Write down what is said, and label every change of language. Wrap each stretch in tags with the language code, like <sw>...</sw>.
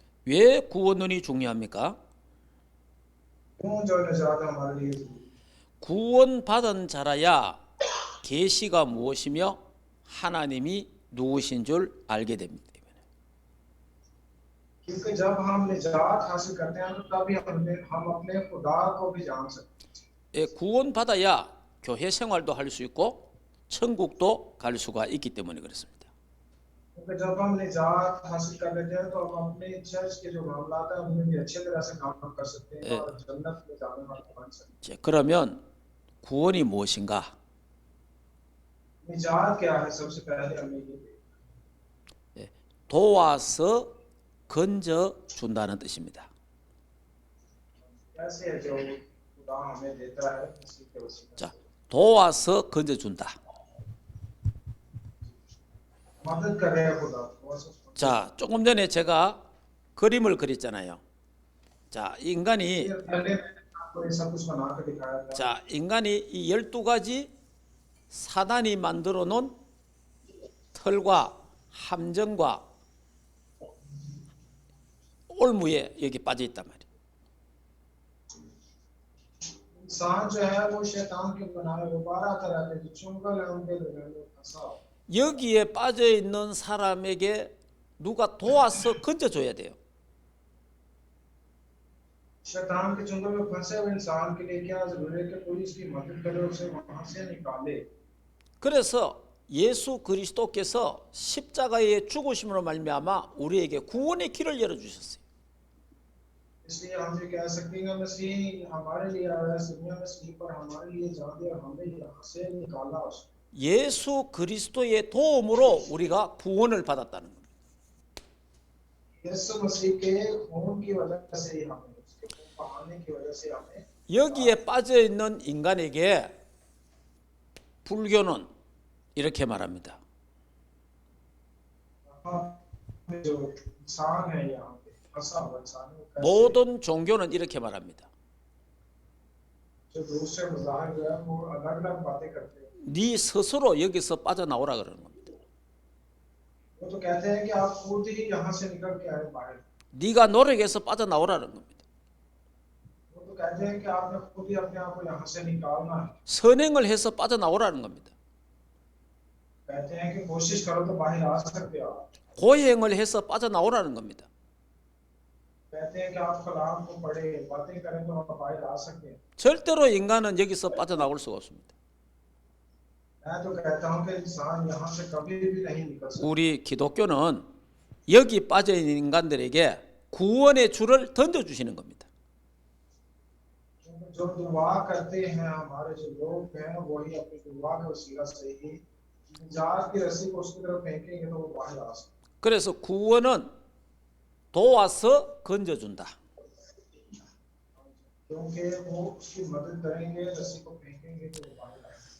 <ko>왜 구원론이 중요합니까?</ko> <hi>क्यों जो निजात हमारे लिए जरूरी है?</hi> <ko>구원받은 자라야 계시가 무엇이며 하나님이 누구신 줄 알게 됩니다.</ko> <hi>क्योंकि जब हम निजात हासिल करते हैं तो तभी हम अपने खुदा को भी जान सकते हैं।</hi> <ko>예, 구원받아야 교회 생활도 할 수 있고 천국도 갈 수가 있기 때문에 그렇습니다.</ko> <hi>क्योंकि जब हम निजात हासिल कर लेते हैं तो हम अपने चर्च के जो मामलात हैं उनमें भी अच्छे तरह से काम कर सकते हैं और जन्नत में जाने वाले बन सकते हैं।</hi> <ko>자, 그러면 구원이 무엇인가?</ko> <hi>निजात क्या है? सबसे पहले हमें ये देखना है।</hi> <ko>도와서 건져 준다는 뜻입니다.</ko> <hi>कैसे है जो खुदा हमें देता है मसीह के वसीले</hi> <ko>자,</ko> <hi>से।</hi> <ko>도와서 건져 준다.</ko> <hi>मदद करेगा खुदा को।</hi> <ko>자, 조금 전에 제가 그림을 그렸잖아요. 자, 인간이</ko> <hi>पहले आपको ये सब कुछ बना के दिखाया था।</hi> <ko>자, 인간이 이 12가지 사단이 만들어 놓은 털과 함정과 올무에 여기 빠져 있단 말이에요.</ko> <hi>इंसान जो है वो शैतान के बनाए वो 12 तरह के जो चुंगल है उनके में फंसा हो।</hi> <ko>여기에 빠져 있는 사람에게 누가 도와서 건져줘야 돼요.</ko> <hi>शैतान के चुंगल में फंसे हुए इंसान के लिए क्या जरूरी है कि कोई इसकी मदद करे, उसे वहां से निकाले।</hi> <ko>그래서 예수 그리스도께서 십자가의 죽으심으로 말미암아 우리에게 구원의 길을 열어 주셨어요.</ko> <hi>इसलिए हम ये कह सकते हैं मसीह हमारे लिए आया, दुनिया में मसीह पर हमारे लिए जान दिया, हमें यहाँ से निकाला उसने।</hi> <ko>예수 그리스도의 도움으로 우리가 구원을 받았다는 겁니다.</ko> <hi>यीशु मसीह के खून की वजह से ही हमें, उसके खून बहाने की वजह से हमें,</hi> <ko>여기에 빠져 있는 인간에게 불교는 이렇게 말합니다.</ko> <hi>यहाँ जो इंसान है यहाँ पे फंसा हुआ इंसान है, वो कैसे,</hi> <ko>모든 종교는 이렇게 말합니다.</ko> <hi>जो दूसरे मज़ाहिर जो है वो अलग अलग बातें करते हैं।</hi> <ko>네 스스로 여기서 빠져나오라 그러는 겁니다.</ko> <hi>वो तो कहते हैं कि आप खुद ही यहाँ से निकल के आए बाहर।</hi> <ko>네가 노력해서 빠져나오라는 겁니다.</ko> <hi>वो तो कहते हैं कि आपने खुद ही अपने आप को यहाँ से निकालना है।</hi> <ko>선행을 해서 빠져나오라는 겁니다.</ko> <hi>कहते हैं कि कोशिश करो तो बाहर आ सकते हो आप।</hi> <ko>고행을 해서 빠져나오라는 겁니다.</ko> <hi>कहते हैं कि आप कलाम को पढ़े, बातें करें तो आप बाहर आ सकते हैं।</hi> <ko>절대로 인간은 여기서 빠져나올 수가 없습니다.</ko> <hi>मैं तो कहता हूँ कि इंसान यहाँ से कभी भी नहीं निकल सकता।</hi> <ko>우리 기독교는 여기 빠져 있는 인간들에게 구원의 줄을 던져 주시는 겁니다.</ko> <hi>जो दुआ करते हैं हमारे जो लोग हैं वही अपनी दुआ के वसीला से ही निजात की रस्सी को उसकी तरफ फेंकेंगे तो वो बाहर आ सकते।</hi> <ko>그래서 구원은 도와서 건져준다.</ko> <hi>क्योंकि वो उसकी मदद करेंगे, रस्सी को फेंकेंगे तो वो बाहर आएगा।</hi>